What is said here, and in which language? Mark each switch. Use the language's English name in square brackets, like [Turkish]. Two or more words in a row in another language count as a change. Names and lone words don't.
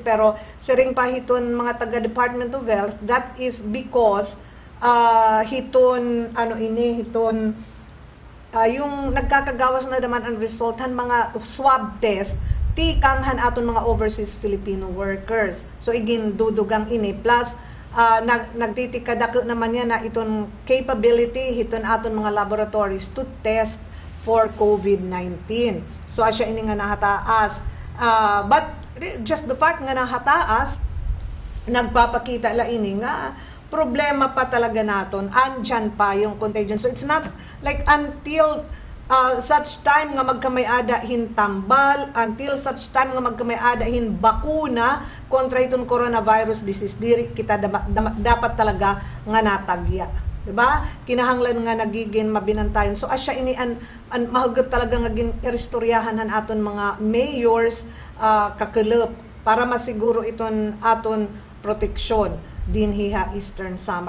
[Waray] Pero siring pa hiton mga taga Department of Health, [English] that is because [Waray] hiton yung nagkakagawas na naman ang result han mga swab test tikang han aton mga overseas Filipino workers. So igin dudugang ini [English] plus [Waray] nagtitikadako naman yan na iton capability hiton aton mga laboratories [English] to test for COVID-19. [Waray] So asya ini nga nahataas. [English] But just the fact [Waray] nga nahataas nagpapakita la ini nga problema pa talaga naton, [Filipino] andyan pa yung contagion. [English] So it's not like until such time [Waray] nga magkamay-ada hin tambal, [English] until such time [Waray] nga magkamay-ada hin bakuna kontra itong coronavirus disease, diri kita dapat talaga nga natagya. Diba? Kinahanglan nga nagiging mabinantayan. So asya ini mahugot talaga nga ginistoryahan han aton mga mayors kakelep para masiguro iton aton proteksyon dinhiha Eastern Summer.